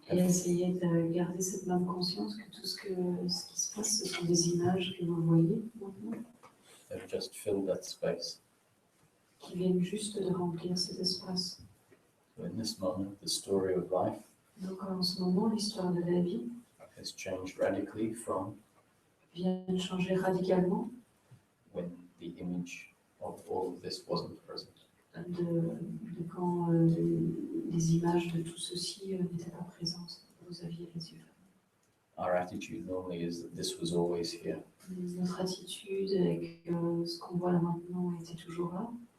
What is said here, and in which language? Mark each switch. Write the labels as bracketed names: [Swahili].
[French] Et essayez de garder cette même conscience que tout ce qui se passe, ce sont des images que vous voyez maintenant, [English] They've just filled that space. [French] qui viennent juste de remplir cet espace. [English] So in this moment, the story of life [French] Donc en ce moment, l'histoire de la vie [English] has changed radically from [French] vient de changer radicalement [English] when the image of all of this wasn't present. [French] de quand les images de tout ceci n'étaient pas présentes. Vous aviez les yeux fermés. [English] Our attitude normally is that this was always here. [French] Notre attitude est que ce qu'on voit là maintenant était toujours là